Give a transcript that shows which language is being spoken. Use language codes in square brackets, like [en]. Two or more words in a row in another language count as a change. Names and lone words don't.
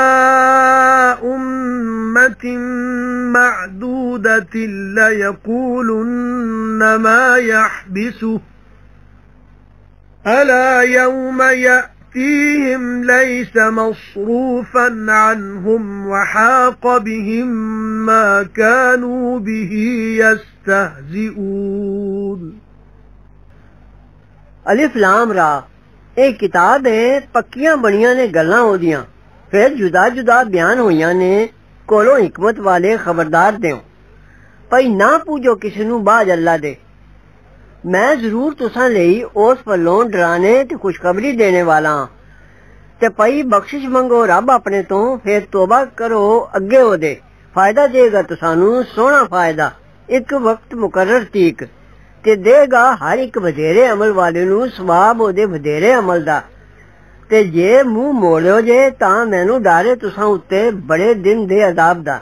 [ar] أُمَّةٍ مَّعْدُودَةٍ لَيَقُولُنَّ مَا يَحْبِسُهُ أَلَا يَوْمَ يَأْتِيهِمْ لَيْسَ مَصْرُوفًا عَنْهُمْ وَحَاقَ بِهِمْ مَا كَانُوا بِهِ يَسْتَهْزِئُونَ الف لام را [pa] اک کتاب ہے پکیاں بنیاں نے گلاں اوہدیاں فیر جدا جدا بیان ہویاں نے کولوں حکمت والے خبردار دیو بھئی نہ پوجو کسے نوں باجھ اللہ دے. میں ضرور تساں لئی اس پلوں ڈرانے تے خوشخبری دینے والا ہاں تے بھئی بخشش منگو رب اپنے توں فیر توبہ کرو اگے اوہدے فائدہ دیگا تسانوں سوہنا فائدہ اک وقت مقرر تیک تے دیگا ہر اک ودھیرے عمل والے نوں ثواب اوہدے ودھیرے عمل دا تے جے منہ موڑیو جے تاں مینوں ڈرے تساں اتے وڈے دن دے عذاب دا.